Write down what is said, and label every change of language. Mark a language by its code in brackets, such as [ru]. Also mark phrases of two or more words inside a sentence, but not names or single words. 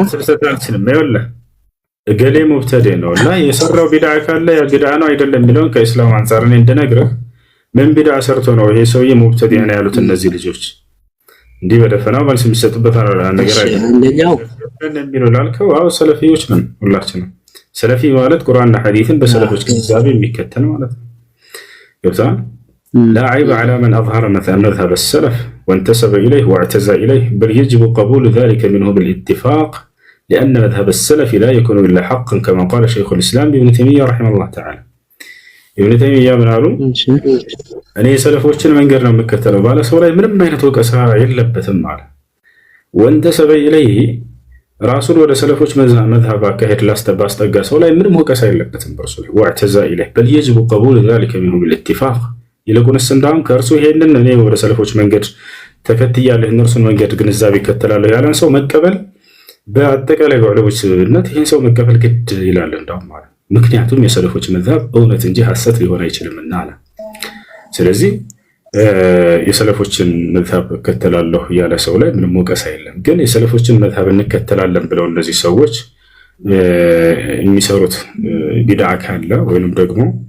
[am] ይኸውልህ እገሌ ሙብተዲ ነው እና የሰራው ቢድዓ ካለ ያ ቢድዓ ነው አይደለም የሚለውን ከእስላም አንፃር እኔ እንደነግርህ ምን ቢድዓ ሰርቶ ነው ይሄ ሰውዬ ሙብተዲ ነው ያሉት እነዚህ ልጆች? እንዲህ በደፈናው መልስ የሚሰጥበት ነገር አይደለም። የሚለው ላልከው አዎ ሰለፊዎች ነን ሁላችንም። ሰለፊ ማለት ቁርአንና ሐዲስን በሰለፎች ግንዛቤ የሚከተል ማለት ነው። ገብቶሃል? [ar] لا عيب على من أظهر مذهب السلف وانتسب إليه واعتزى إليه بل يجب قبول ذلك منه بالاتفاق لأن مذهب السلف لا يكون إلا حقا كما قال شيخ الإسلام ابن تيمية رحمه الله تعالى. [am] ابن تيمية [ar] من قالوا أنا [am] سلفوችን መንገድ ነው የምከተለው ባለ ሰው ላይ ምንም አይነት ወቀሳ የለበትም አለ። [ar] وانتسب إليه [am] ራሱን ወደ ሰለፎች መዝሀብ አካሄድ ባስጠጋ ሰው ላይ ምንም ወቀሳ የለበትም በርሱ ላይ [ar] واعتزى إليه بل يجب قبول ذلك منه بالاتفاق [am] ይልቁንስ እንዳውም ከእርሱ ይሄንን እኔ ወደ ሰለፎች መንገድ ተከትያለሁ እነርሱን መንገድ ግንዛቤ ይከተላለሁ ያለን ሰው መቀበል በአጠቃላይ በዑለሞች ስምምነት ይህን ሰው መቀበል ግድ ይላል እንዳውም ማለት ምክንያቱም የሰለፎች መዝሀብ እውነት እንጂ ሐሰት ሊሆን አይችልምና አለ። ስለዚህ የሰለፎችን መዝሀብ እከተላለሁ ያለ ሰው ላይ ምንም ወቀሳ የለም። ግን የሰለፎችን መዝሀብ እንከተላለን ብለው እነዚህ ሰዎች የሚሰሩት ቢድዓ ካለ ወይንም ደግሞ